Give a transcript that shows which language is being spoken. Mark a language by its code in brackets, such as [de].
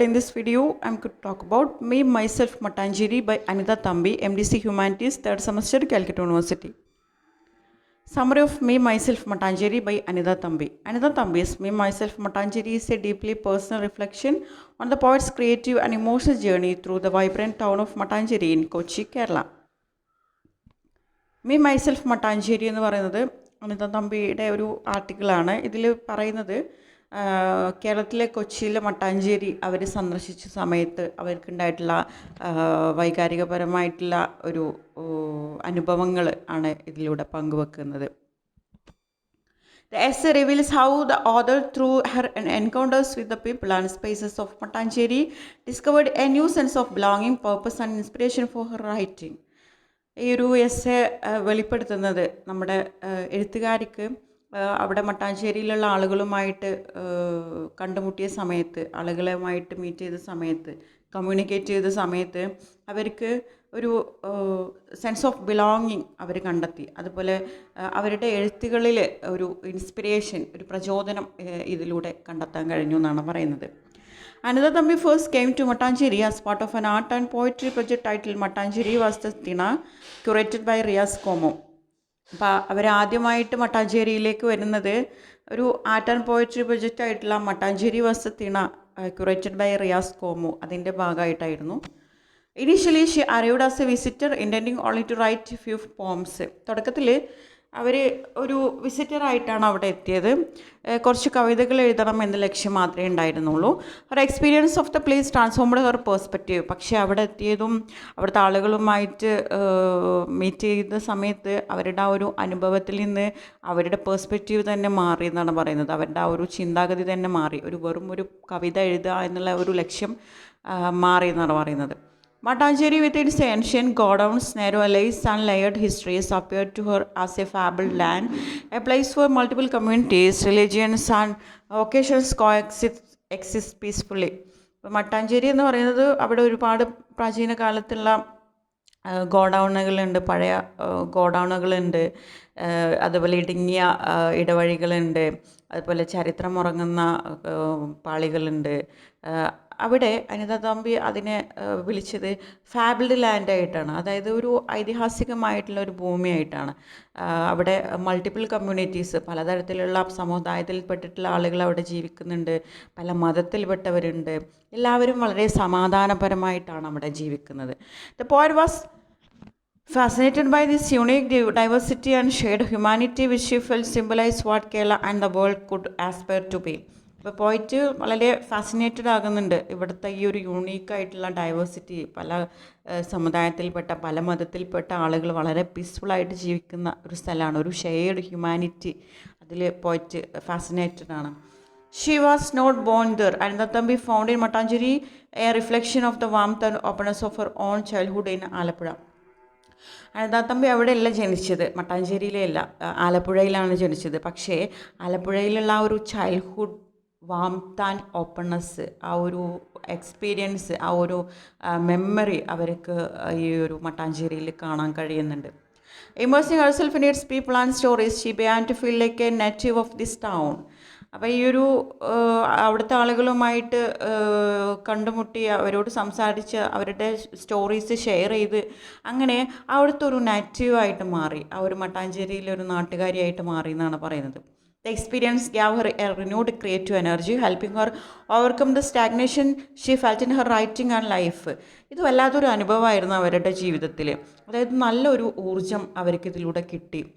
[en] In this video, I'm going to talk about Me, Myself, Matanjiri by Anitha Thambi, MDC Humanities, 3rd semester, Calcutta University. Summary of Me, Myself, Matanjiri by Anitha Thambi. Anitha Thambi's Me, Myself, Matanjiri is a deeply personal reflection on the poet's creative and emotional journey through the vibrant town of Matanjiri in Kochi, Kerala. [ml] Me, Myself, Matanjiri എന്ന് പറയുന്നത് അനിത തമ്പിയുടെ ഒരു ആർട്ടിക്കിളാണ്. ഇതിൽ പറയുന്നത് കേരളത്തിലെ കൊച്ചിയിലെ മട്ടാഞ്ചേരി അവർ സന്ദർശിച്ച സമയത്ത് അവർക്കുണ്ടായിട്ടുള്ള വൈകാരികപരമായിട്ടുള്ള ഒരു അനുഭവങ്ങൾ ആണ് ഇതിലൂടെ പങ്കുവെക്കുന്നത്. [en] The essay reveals how the author, through her encounters with the people and spaces of Matanjeri, discovered a new sense of belonging, purpose and inspiration for her writing. [ml] ഈ ഒരു എസ്സേ വെളിപ്പെടുത്തുന്നത് നമ്മുടെ എഴുത്തുകാരിക്ക് അവിടെ മട്ടാഞ്ചേരിയിലുള്ള ആളുകളുമായിട്ട് കണ്ടുമുട്ടിയ സമയത്ത്, ആളുകളുമായിട്ട് മീറ്റ് ചെയ്ത സമയത്ത്, കമ്മ്യൂണിക്കേറ്റ് ചെയ്ത സമയത്ത് അവർക്ക് ഒരു [en] sense of belonging [ml] അവർ കണ്ടെത്തി. അതുപോലെ അവരുടെ എഴുത്തുകളിൽ ഒരു ഇൻസ്പിരേഷൻ, ഒരു പ്രചോദനം ഇതിലൂടെ കണ്ടെത്താൻ കഴിഞ്ഞു എന്നാണ് പറയുന്നത്. [en] Anitha Thambi first came to Matanjeri as part of an art and poetry project titled Matanjeri Vastathina, curated by Riaz Como. [ml] അപ്പോൾ അവരാദ്യമായിട്ട് മട്ടാഞ്ചേരിയിലേക്ക് വരുന്നത് ഒരു [en] art and poetry project [ml] ആയിട്ടുള്ള മട്ടാഞ്ചേരി വസത്തിണ [en] curated by [ml] റിയാസ് കോമു അതിൻ്റെ ഭാഗമായിട്ടായിരുന്നു. [en] Initially she arrived as a visitor intending only to write few poems. [ml] തുടക്കത്തിൽ അവർ ഒരു വിസിറ്ററായിട്ടാണ് അവിടെ എത്തിയത്. കുറച്ച് കവിതകൾ എഴുതണം എന്ന ലക്ഷ്യം മാത്രമേ ഉണ്ടായിരുന്നുള്ളൂ. [en] ഒരു experience of the place transformed her perspective. [ml] പക്ഷേ അവിടെ എത്തിയതും അവിടുത്തെ ആളുകളുമായിട്ട് മീറ്റ് ചെയ്ത സമയത്ത് അവരുടെ ആ ഒരു അനുഭവത്തിൽ നിന്ന് അവരുടെ പേഴ്സ്പെക്റ്റീവ് തന്നെ മാറി എന്നാണ് പറയുന്നത്. അവരുടെ ആ ഒരു ചിന്താഗതി തന്നെ മാറി. വെറും ഒരു കവിത എഴുതുക എന്നുള്ള ഒരു ലക്ഷ്യം മാറി എന്നാണ് പറയുന്നത്. [en] Matanjeri, with its ancient godowns, narrow alleys and layered histories, appeared to her as a fabled land, a place where multiple communities, religions and occasions exist peacefully. [ml] Mattancherry എന്ന് പറയുന്നത് അവിടെ ഒരുപാട് പ്രാചീന കാലത്തുള്ള ഗോഡൗണുകളുണ്ട്, പഴയ ഗോഡൗണുകളുണ്ട്, അതുപോലെ ഇടുങ്ങിയ ഇടവഴികളുണ്ട്, അതുപോലെ ചരിത്രമുറങ്ങുന്ന പാളികളുണ്ട്. അവിടെ അനിത തമ്പി അതിനെ വിളിച്ചത് ഫാബിൾഡ് ലാൻഡായിട്ടാണ്. അതായത് ഒരു ഐതിഹാസികമായിട്ടുള്ള ഒരു ഭൂമിയായിട്ടാണ്. അവിടെ മൾട്ടിപ്പിൾ കമ്മ്യൂണിറ്റീസ്, പലതരത്തിലുള്ള സമുദായത്തിൽപ്പെട്ടിട്ടുള്ള ആളുകൾ അവിടെ ജീവിക്കുന്നുണ്ട്, പല മതത്തിൽപ്പെട്ടവരുണ്ട്. എല്ലാവരും വളരെ സമാധാനപരമായിട്ടാണ് അവിടെ ജീവിക്കുന്നത്. [en] The poet was fascinated by this unique diversity and shared humanity which she felt symbolized what Kerala and the world could aspire to be. [ml] ഇപ്പോൾ പോയിട്ട് വളരെ ഫാസിനേറ്റഡ് ആകുന്നുണ്ട് ഇവിടുത്തെ ഈ ഒരു യൂണീക്കായിട്ടുള്ള ഡൈവേഴ്സിറ്റി. പല സമുദായത്തിൽപ്പെട്ട, പല മതത്തിൽപ്പെട്ട ആളുകൾ വളരെ പീസ്ഫുള്ളായിട്ട് ജീവിക്കുന്ന ഒരു സ്ഥലമാണ്. ഒരു ഷെയർഡ് ഹ്യൂമാനിറ്റി അതിൽ പോയിട്ട് ഫാസിനേറ്റഡ് ആണ്. [en] She was not born there. Anitha Thambi found in Matanjeri a reflection of the warmth and openness of her own childhood in Alappuzha. [ml] Anitha Thampi അവിടെയല്ല ജനിച്ചത്, മട്ടാഞ്ചേരിയിലല്ല, ആലപ്പുഴയിലാണ് ജനിച്ചത്. പക്ഷേ ആലപ്പുഴയിലുള്ള ആ ഒരു [en] childhood warmth and openness, [ml] ആ ഒരു എക്സ്പീരിയൻസ്, ആ ഒരു മെമ്മറി അവർക്ക് ഈ ഒരു മട്ടാഞ്ചേരിയിൽ കാണാൻ കഴിയുന്നുണ്ട്. [en] Immersing herself in its people and stories, she began to feel like a native of this town. [ml] അപ്പോൾ ഈ ഒരു അവിടുത്തെ ആളുകളുമായിട്ട് കണ്ടുമുട്ടി അവരോട് സംസാരിച്ച് അവരുടെ സ്റ്റോറീസ് ഷെയർ ചെയ്ത് അങ്ങനെ അവിടുത്തെ ഒരു നാറ്റീവായിട്ട് മാറി, ആ ഒരു മട്ടാഞ്ചേരിയിലൊരു നാട്ടുകാരിയായിട്ട് മാറി എന്നാണ് പറയുന്നത്. [en] The experience gave her a renewed creative energy, helping her overcome the stagnation she felt in her writing and life. [ml] ഇത് വല്ലാത്തൊരു അനുഭവമായിരുന്നു അവരുടെ ജീവിതത്തിൽ. അതായത് നല്ലൊരു ഊർജം അവർക്ക് ഇതിലൂടെ കിട്ടി.